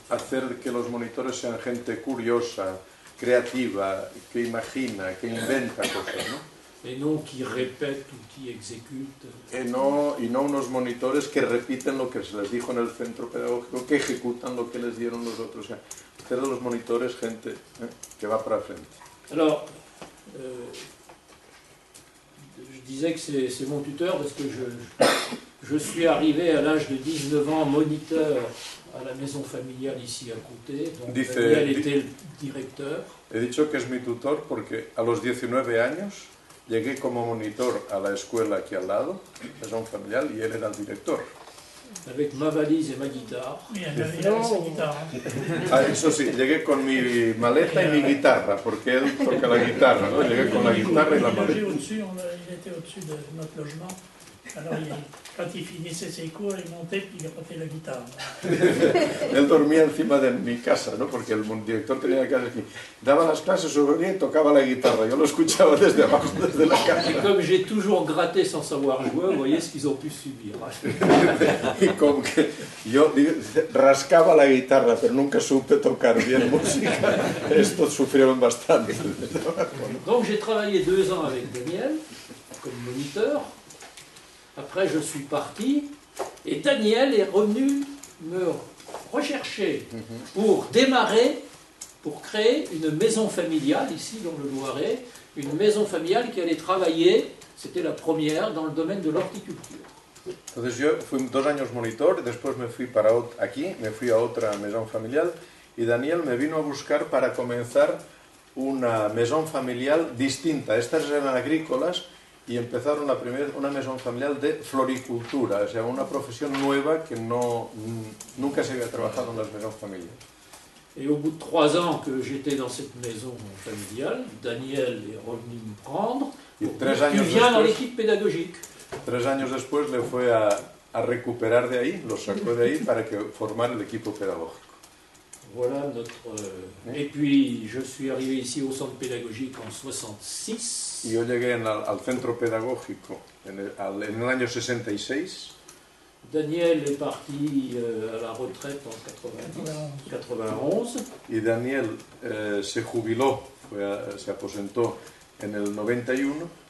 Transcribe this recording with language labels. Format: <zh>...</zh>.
<es>hacer que los monitores sean gente curiosa, creativa, que imagina, que inventa cosas, ¿no?</es> <fr>Et non qui répètent ou qui exécutent.</fr> <es>Y no unos monitores que repiten lo que se les dijo en el centro pedagógico, que ejecutan lo que les dieron los otros. O sea, hacer de los monitores gente que va para frente.</es> <fr>Alors, je disais que c'est mon tuteur parce que je suis arrivé à l'âge de 19 ans moniteur à la maison familiale ici à côté. Donc Daniel était le directeur.</fr> <es>He dicho que es mi tutor porque a los 19 años llegué como monitor a la escuela aquí al lado, maison familial, y él era el director.</es> <fr>Avec ma valise et ma guitare. Il avait sa guitare.</fr> <es>Ah, eso sí, llegué con mi maleta y mi guitarra, porque él toca la guitarra, ¿no? Llegué con la guitarra y la maleta.</es> <fr>Il était au-dessus de notre logement. Alors, quand il finissait ses cours, il montait et il apportait la guitare.</fr> <es>Él dormía encima de mi casa, ¿no? Porque el director tenía la casa aquí. Daba las clases, subía y tocaba la guitarra. Yo lo escuchaba desde abajo, desde la casa.</es> <fr>Et comme j'ai toujours gratté sans savoir jouer, vous voyez ce qu'ils ont pu subir.</fr> <es>Y como que yo rascaba la guitarra, pero nunca supe tocar bien música. Estos sufrieron bastante.</es> <fr>Donc j'ai travaillé 2 ans avec Daniel comme moniteur. Après, je suis parti et Daniel est revenu me rechercher pour démarrer, pour créer une maison familiale ici dans le Loiret, une maison familiale qui allait travailler, c'était la première, dans le domaine de l'horticulture.</fr> <es>Entonces yo fui 2 años monitor, después me fui para aquí, me fui a otra maison familial y Daniel me vino a buscar para comenzar una maison familial distinta. Estas eran agrícolas y empezaron una maison familial de floricultura, o sea, una profesión nueva que nunca se había trabajado en las maisons familiales.</es> <fr>Et au bout de 3 ans que j'étais dans cette maison familiale, Daniel est revenu me prendre.</fr> <es>Y</es> <fr>Tu viens dans l'équipe pédagogique.</fr> <es>3 años después le fue a recuperar de ahí, lo sacó de ahí para que formara el equipo pedagógico.</es> <fr>Voilà notre... Et puis, je suis arrivé ici au centre pédagogique en 66.</fr> <es>Y yo llegué al centro pedagógico en el año 66.</es> <fr>Daniel est parti à la retraite en 91.</fr> <es>Y Daniel se jubiló, se aposentó en el 91.</es>